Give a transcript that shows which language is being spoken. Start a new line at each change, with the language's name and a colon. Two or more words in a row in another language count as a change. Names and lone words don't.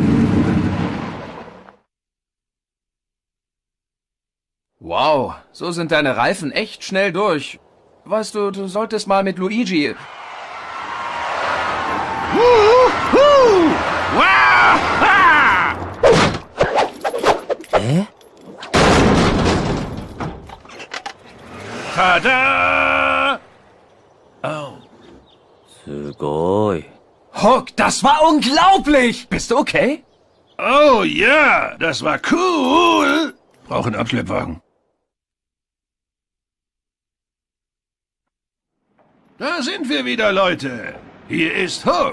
German: Wow, so sind deine Reifen echt schnell durch. Weißt du, du solltest mal mit Luigi... Tada! Oh. すごい。 Hook, das war unglaublich! Bist du okay? Oh ja, das war cool. Brauchen Abschleppwagen. Da sind wir wieder, Leute. Hier ist Hook.